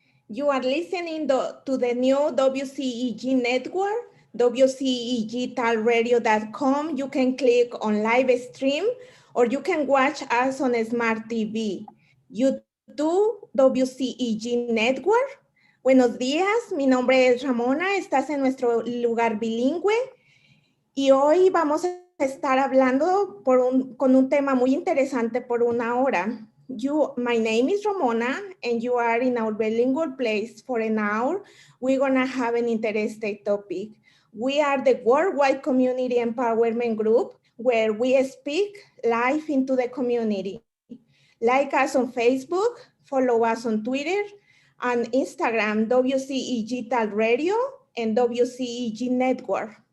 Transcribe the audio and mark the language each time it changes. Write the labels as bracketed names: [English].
[English] You are listening to the new WCEG Network, WCEG You can click on live stream or you can watch us on Smart TV. YouTube, WCEG Network. [Spanish] Buenos días, mi nombre es Ramona, estás en nuestro lugar bilingüe y hoy vamos a estar hablando con un tema muy interesante por una hora. [English] My name is Ramona, and you are in Our Bilingual Place for an hour. We're gonna have an interesting topic. We are the worldwide community empowerment group where we speak live into the community. Like us on Facebook, follow us on Twitter, on Instagram, WCEG Radio and WCEG Network.